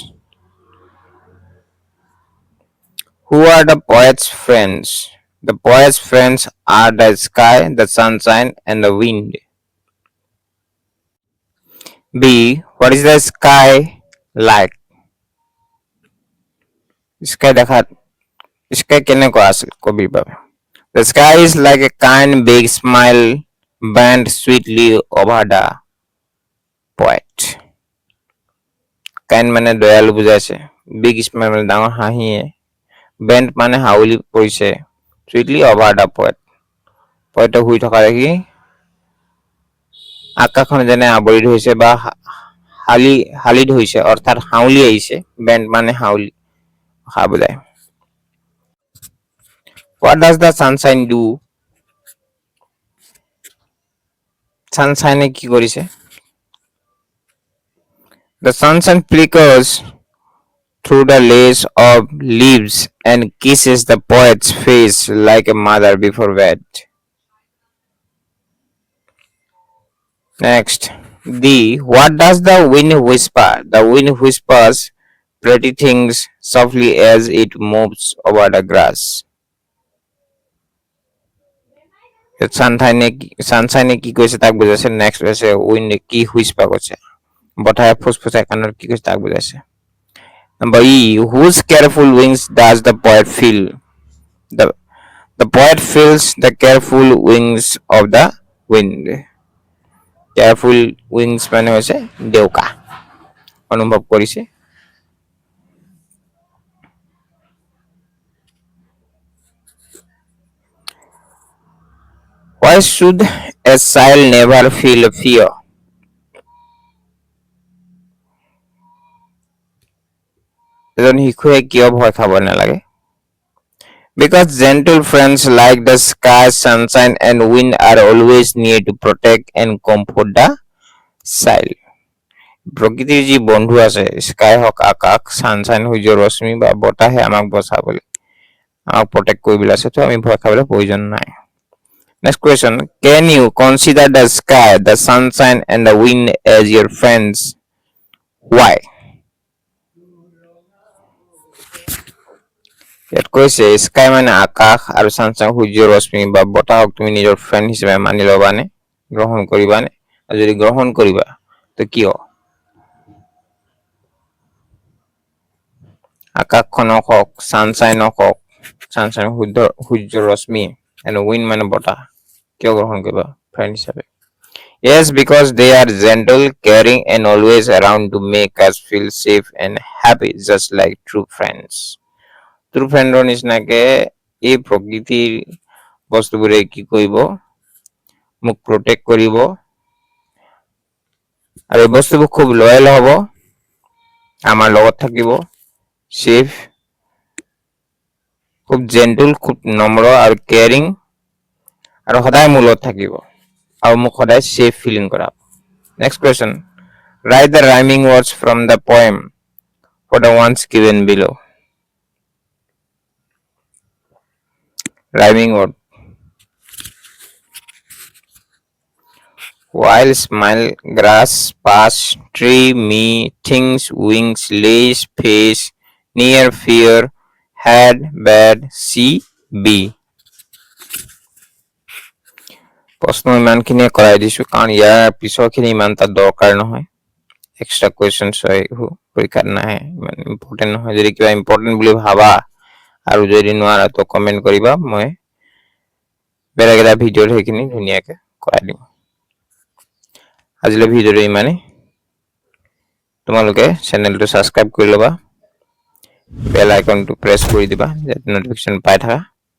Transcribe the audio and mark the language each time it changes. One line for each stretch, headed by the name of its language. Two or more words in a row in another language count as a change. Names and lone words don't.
English: Who are the poet's friends? The poet's friends are the sky, the sunshine, and the wind. B. What is the sky like?
Assamese: Sky কেনেকুৱা আছিল কবিৰ বাবে?
English: The sky is like a kind big smile bent sweetly over the poet.
Assamese: Kind মানে দয়ালু বুজাইছে,
English: big smile
Assamese: মানে ডাঙৰ হাঁহিয়ে, bent মানে হাউলি পৰিছে,
English: sweetly over the poet.
Assamese: poet শুই থকা দেখি আকাশখন যেনে আৱৰি ধৰিছে বা হালি ধৰিছে, অৰ্থাৎ হাউলি আহিছে। bent মানে হাউলি বুজায়।
English: What does the sunshine do?
Assamese: Sunshine কি কৰিছে?
English: The sunshine flickers through the lace of leaves and kisses the poet's face like a mother before bed. Next, what does the wind whisper? The wind whispers pretty things softly as it moves over the grass.
Assamese: Sunshine কি কৈছে তাক বুজাইছে। নেক্সট হৈছে উইন্ড কি হুইস্পাৰ কৰিছে, বতাহে ফুসফুসাই কাণত কি কৈছে তাক বুজাইছে।
English: Number E, whose careful wings does the poet feel? The poet feels the careful wings of the wind. Careful wings
Assamese: মানে হৈছে দেউকা, অনুভৱ কৰিছে।
English: Why should a child never feel fear?
Assamese: এজন শিশুৱে কিয় ভয় খাব নালাগে?
English: Because gentle friends like the sky, sunshine, and wind are always near to protect and comfort the child.
Assamese: প্ৰকৃতিৰ যি বন্ধু আছে, স্কাই হওক, আকাশ, সানশাইন, সূৰ্যৰ ৰশ্মি বা বতাহে আমাক বচাবলৈ, আমাক প্ৰটেক্ট কৰিবলৈ আছে, তো আমি ভয় খাবলৈ প্ৰয়োজন নাই।
English: Next question, can you consider the sky, the sunshine, and the wind as your friends? Why?
Assamese: ইয়াত কৈছে স্কাই মানে আকাশ আৰু সানশাইন সূৰ্যৰ ৰশ্মি বা বতাহক তুমি নিজৰ ফ্ৰেণ্ড হিচাপে মানি ল'বানে, গ্ৰহণ কৰিবানে? আৰু যদি গ্ৰহণ কৰিবা তো কিয়? আকাশখনক হওক, সানশাইনক হওক, সানশাইন সূৰ্যৰ ৰশ্মি,
English: and wind
Assamese: মানে বতাহ, কিয় গ্ৰহণ কৰিবা ফ্ৰেণ্ড হিচাপে?
English: Yes, because they are gentle, caring, and always around to make us feel safe and happy, just like true friends. True friend
Assamese: ৰ নিচিনাকে এই প্ৰকৃতিৰ বস্তুবোৰে কি কৰিব, মোক প্ৰটেক্ট কৰিব, আৰু এই বস্তুবোৰ খুব লয়েল হ'ব, আমাৰ লগত থাকিব, সেফ, খুব জেন্টল, খুব নম্ৰ আৰু কেয়াৰিং, আৰু সদায় মোৰ লগত থাকিব আৰু মোক সদায়
English: safe feeling
Assamese: কৰাব।
English: next question, write the rhyming words from the poem. for the ones given below. Rhyming word. While smile, grass, pass, tree, me, things, wings, lace, face, near, fear, had, bad, see, be.
Assamese: প্ৰশ্ন ইমানখিনিয়ে কৰাই দিছো কাৰণ ইয়াৰ পিছৰখিনি ইমান এটা দৰকাৰ নহয়
English: extra questions
Assamese: হয় পৰীক্ষাত নাহে ইমান ইম্পৰ্টেণ্ট নহয় যদি কিবা ইম্পৰ্টেণ্ট বুলি ভাবা আৰু যদি নোৱাৰা তো কমেণ্ট কৰিবা মই বেলেগ এটা ভিডিঅ'ত সেইখিনি ধুনীয়াকৈ কৰাই দিম আজিলৈ ভিডিঅ'টো ইমানেই তোমালোকে চেনেলটো ছাবস্ক্ৰাইব কৰি ল'বা
English: bell icon
Assamese: প্ৰেছ কৰি দিবা যাতে নটিফিকেশ্যন পাই থাকা